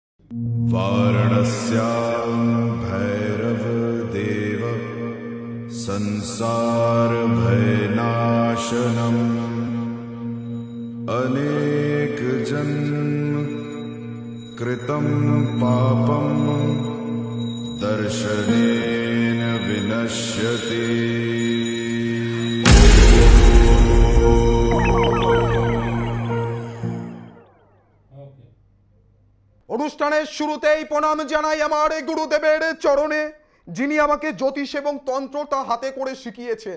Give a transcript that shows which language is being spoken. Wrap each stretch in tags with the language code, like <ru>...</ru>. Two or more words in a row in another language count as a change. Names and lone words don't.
<sa>वारणस्यां भैरवदेव संसारभयनाशनम् अनेकजन्म कृतं पापं दर्शनेन विनश्यति।</sa> <bn>অনুষ্ঠানের শুরুতেই প্রণাম জানাই আমার গুরুদেবের চরণে, যিনি আমাকে জ্যোতিষ এবং তন্ত্রটা হাতে করে শিখিয়েছেন।</bn>